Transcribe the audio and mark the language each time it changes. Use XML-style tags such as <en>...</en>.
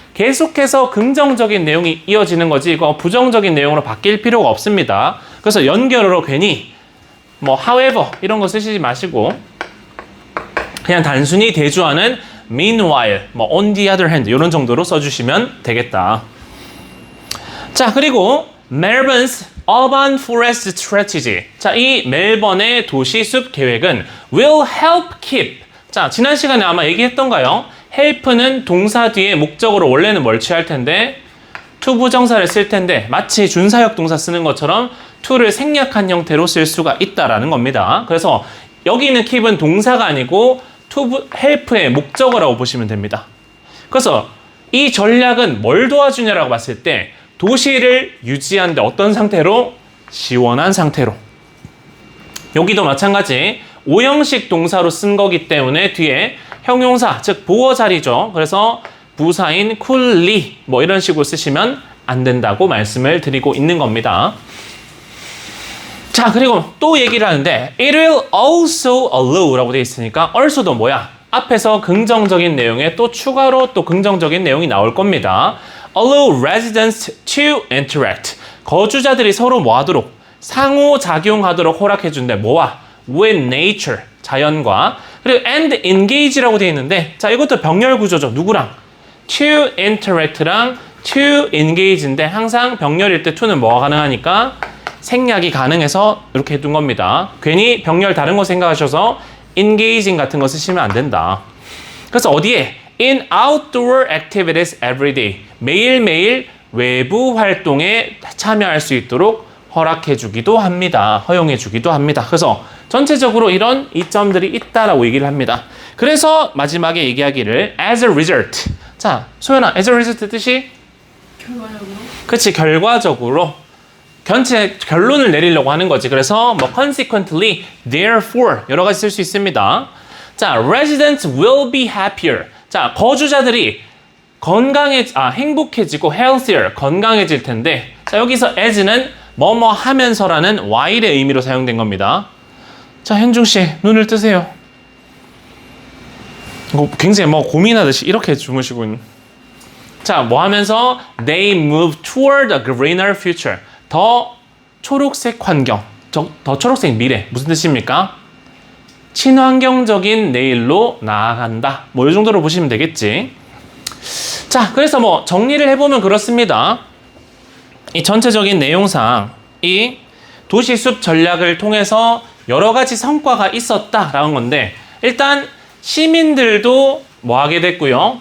<ko>계속해서 긍정적인 내용이 이어지는 거지, 이거 부정적인 내용으로 바뀔 필요가 없습니다. 그래서 연결어로 괜히 뭐 however 이런 거 쓰시지 마시고 그냥 단순히 대조하는 meanwhile, 뭐</ko> <en>on the other hand</en> <ko>이런 정도로 써주시면 되겠다. 자, 그리고</ko> <en>Melbourne's Urban Forest Strategy.</en> <ko>자, 이 멜번의 도시숲 계획은</ko> <en>will help keep.</en> <ko>자, 지난 시간에 아마 얘기했던가요? help는 동사 뒤에 목적으로 원래는 뭘 취할 텐데 to 부정사를 쓸 텐데 마치 준사역 동사 쓰는 것처럼 to를 생략한 형태로 쓸 수가 있다라는 겁니다. 그래서 여기 있는 keep은 동사가 아니고 to help의 목적어라고 보시면 됩니다. 그래서 이 전략은 뭘 도와주냐라고 봤을 때 도시를 유지하는데 어떤 상태로? 시원한 상태로. 여기도 마찬가지 오형식 동사로 쓴 거기 때문에 뒤에 형용사, 즉 보어 자리죠. 그래서 부사인 coolly 뭐 이런 식으로 쓰시면 안 된다고 말씀을 드리고 있는 겁니다. 자, 그리고 또 얘기를 하는데</ko> <en>it will also allow</en> <ko>라고 되어 있으니까 also도 뭐야? 앞에서 긍정적인 내용에 또 추가로 또 긍정적인 내용이 나올 겁니다.</ko> <en>allow residents to interact.</en> <ko>거주자들이 서로 뭐 하도록? 상호작용하도록 허락해준대. 뭐와?</ko> <en>with nature.</en> <ko>자연과. 그리고</ko> <en>and engage</en> <ko>라고 되어 있는데, 자, 이것도 병렬 구조죠. 누구랑?</ko> <en>to interact</en> <ko>랑</ko> <en>to engage</en> <ko>인데 항상 병렬일 때 to는 뭐가 가능하니까 생략이 가능해서 이렇게 해둔 겁니다. 괜히 병렬 다른 거 생각하셔서 engaging 같은 거 쓰시면 안 된다. 그래서 어디에?</ko> <en>in outdoor activities every day.</en> <ko>매일매일 외부 활동에 참여할 수 있도록 허락해주기도 합니다. 허용해주기도 합니다. 그래서 전체적으로 이런 이점들이 있다라고 얘기를 합니다. 그래서 마지막에 얘기하기를</ko> <en>as a result.</en> <ko>자, 소연아, as a result 뜻이? 결과적으로? 그치, 결과적으로. 전체 결론을 내리려고 하는 거지. 그래서 뭐</ko> <en>consequently, therefore</en> <ko>여러 가지 쓸 수 있습니다. 자,</ko> <en>residents will be happier.</en> <ko>자, 거주자들이 행복해지고 healthier, 건강해질 텐데, 자, 여기서 as는 뭐뭐 하면서라는 while의 의미로 사용된 겁니다. 자, 현중씨, 눈을 뜨세요. 굉장히 뭐 고민하듯이 이렇게 주무시고 있는. 자, 뭐 하면서</ko> <en>they move toward a greener future.</en> <ko>더 초록색 환경, 더 초록색 미래. 무슨 뜻입니까? 친환경적인 내일로 나아간다. 뭐 이 정도로 보시면 되겠지. 자, 그래서 뭐 정리를 해보면 그렇습니다. 이 전체적인 내용상 이 도시숲 전략을 통해서 여러 가지 성과가 있었다라는 건데, 일단 시민들도 뭐 하게 됐고요.</ko>